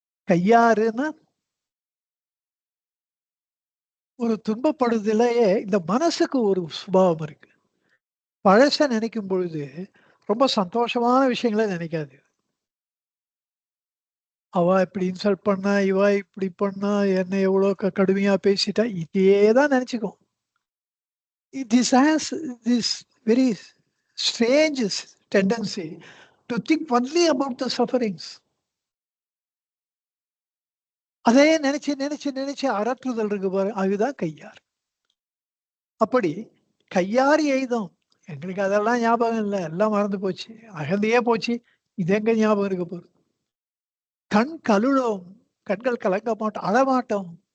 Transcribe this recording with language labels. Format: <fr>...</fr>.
<ta>கையாறுன்னா ஒரு துன்பப்படுதலையே இந்த மனசுக்கு ஒரு சுபாவம் இருக்கு. பழச நினைக்கும் பொழுது ரொம்ப சந்தோஷமான விஷயங்களை நினைக்காது. அவ இப்படி இன்சல்ட் பண்ணா, இவ இப்படி பண்ணா, என்ன எவ்வளவு கடுமையா பேசிட்டா, இதேதான் நினைச்சுக்கும்.</ta> <en>This has this very strange tendency to think only about the sufferings.</en> <ta>அதே நினைச்சு நினைச்சு நினைச்சு அரற்றுதல் இருக்கு பாரு, அதுதான் கையார். அப்படி கையாறு எய்தோம். எங்களுக்கு அதெல்லாம் ஞாபகம் இல்லை, எல்லாம் மறந்து போச்சு, அகந்தையே போச்சு, இது எங்க ஞாபகம் இருக்க போகுது. கண் கலுழோம், கண்கள் கலங்க மாட்டோம், அழமாட்டோம்.</ta>